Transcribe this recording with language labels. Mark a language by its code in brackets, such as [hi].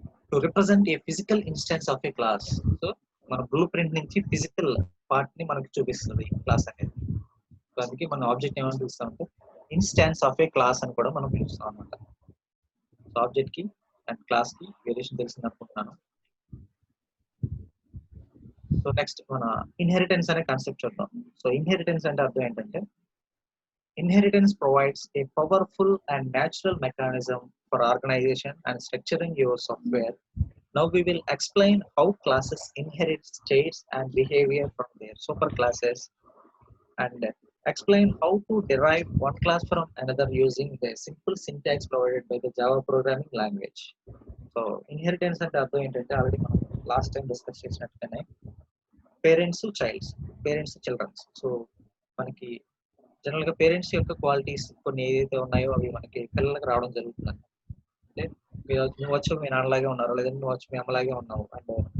[en] To represent a physical instance of a class. [te] So మన blue print నుంచి physical part ని మనకి చూపిస్తుంది క్లాస్ అనేది. సో అందుకే మనం ఆబ్జెక్ట్ ఏమని పిలుస్తాం అంటే ఇన్స్టాన్స్ ఆఫ్ ఏ క్లాస్ అని కూడా మనం పిలుస్తాం అనమాట. సో ఆబ్జెక్ట్ కి అండ్ క్లాస్ కి వేరియేషన్ తెలిసింది అనుకుంటున్నాను. సో నెక్స్ట్ మన ఇన్హెరిటెన్స్ అనే కాన్సెప్ట్ చూద్దాం. సో ఇన్హెరిటెన్స్ అంటే అర్థం ఏంటంటే [en] inheritance provides a powerful and natural mechanism for organization and structuring your software. Now we will explain how classes inherit states and behavior from their superclasses and explain how to derive one class from another using the simple syntax provided by the Java programming language. [te] So inheritance అంటే అర్థం ఏంటంటే already మనం last time discuss చేసినట్టుగానే parents children's. So మనకి general గా parents యొక్క qualities కొన్ని ఏదైతే ఉన్నాయో అవి మనకి పిల్లలకు రావడం జరుగుతుంది. అంటే నువ్వు వచ్చి మీ నాన్నలాగే ఉన్నారు, లేదంటే నువ్వు వచ్చి మీ అమ్మలాగే ఉన్నావు, అండ్